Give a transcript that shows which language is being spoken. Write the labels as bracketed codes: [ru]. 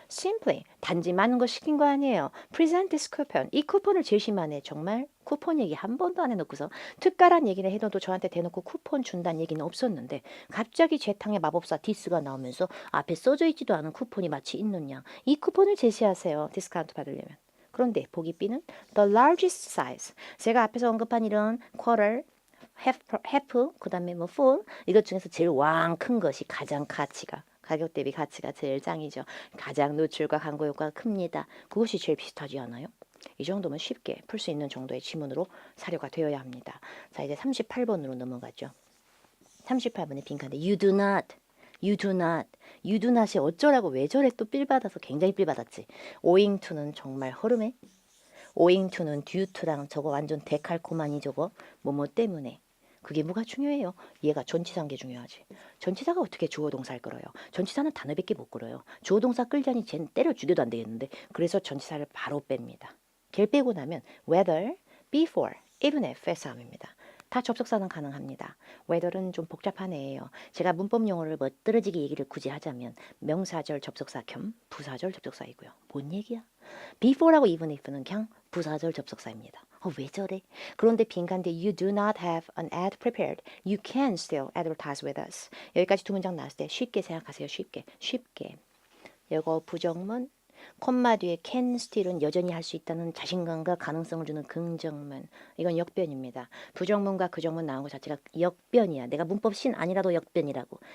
[ko] simply, 단지 많은 거 시킨 거 아니에요. [en] present this coupon, [ko] 이 쿠폰을 제시만 해. 정말 쿠폰 얘기 한 번도 안 해놓고서 특가란 얘기를 해도 저한테 대놓고 쿠폰 준다는 얘기는 없었는데 갑자기 재탕의 마법사 디스가 나오면서 앞에 써져 있지도 않은 쿠폰이 마치 있는 양. 이 쿠폰을 제시하세요. 디스카운트 받으려면. 그런데 보기 B는 [en] the largest size. [ko] 제가 앞에서 언급한 이런 quarter, half, 그 다음에 뭐 full, 이것 중에서 제일 왕 큰 것이 가장 가치가, 가격 대비 가치가 제일 짱이죠. 가장 노출과 광고 효과가 큽니다. 그것이 제일 비슷하지 않아요? 이 정도면 쉽게 풀 수 있는 정도의 지문으로 사료가 되어야 합니다. 자, 이제 38번으로 넘어가죠. 38번의 빈칸데 [en] you do not, you do not, [ko] you do not이 어쩌라고 왜 저래 또 삘 받아서 굉장히 삘 받았지. owing to는 정말 허름해. owing to는 due to랑 저거 완전 데칼코마니 저거 뭐뭐 때문에. 그게 뭐가 중요해요? 얘가 전치사인 게 중요하지. 전치사가 어떻게 주어 동사를 끌어요? 전치사는 단어밖에 못 끌어요. 주어 동사 끌자니 쟤는 때려 죽여도 안 되겠는데. 그래서 전치사를 바로 뺍니다. 걔를 빼고 나면 whether, before, even if 의 싸움입니다. 다 접속사는 가능합니다. whether는 좀 복잡한 애예요. 제가 문법 용어를 멋들어지게 얘기를 굳이 하자면 명사절 접속사 겸 부사절 접속사이고요. 뭔 얘기야? before라고 even if는 그냥 부사절 접속사입니다. 왜 저래? 그런데 빈칸데 [en] you do not have an ad prepared. You can still advertise with us. [ko] 여기까지 두 문장 나왔을 때 쉽게 생각하세요. 쉽게. 이거 부정문. 콤마 뒤에 can still은 여전히 할 수 있다는 자신감과 가능성을 주는 긍정문. 이건 역변입니다. 부정문과 그정문 나온 것 자체가 역변이야. 내가 문법 신 아니라도 역변이라고.